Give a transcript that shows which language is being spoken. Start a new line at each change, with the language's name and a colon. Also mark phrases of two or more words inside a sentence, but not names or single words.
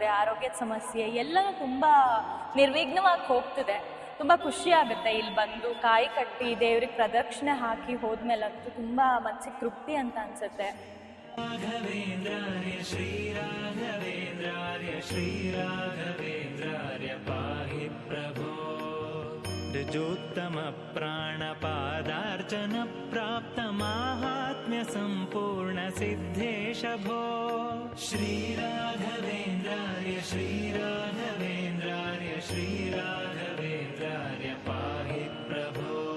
Kannada: ಆರೋಗ್ಯದ ಸಮಸ್ಯೆ ಎಲ್ಲನೂ ತುಂಬ ನಿರ್ವಿಘ್ನವಾಗಿ ಹೋಗ್ತಿದೆ. ತುಂಬ ಖುಷಿ ಆಗುತ್ತೆ ಇಲ್ಲಿ ಬಂದು ಕಾಯಿ ಕಟ್ಟಿ ದೇವ್ರಿಗೆ ಪ್ರದಕ್ಷಿಣೆ ಹಾಕಿ ಹೋದ್ಮೇಲಂತೂ ತುಂಬ ಮನಸ್ಸಿಗೆ ತೃಪ್ತಿ ಅಂತ ಅನಿಸುತ್ತೆ.
Sanskrit: ರಾಘವೇಂದ್ರಾರ್ಯ ಶ್ರೀರಾಘವೇಂದ್ರಾರ್ಯ ಶ್ರೀರಾಘವೇಂದ್ರಾರ್ಯ ಪಾಹಿ ಪ್ರಭೋ। ऋजोत्तम प्राणपादार्चन प्राप्त माहात्म्य संपूर्ण सिद्धेश भो। श्रीराघवेन्द्रार्य श्रीराघवेन्द्रार्य श्रीराघवेन्द्रार्य पाहि प्रभो।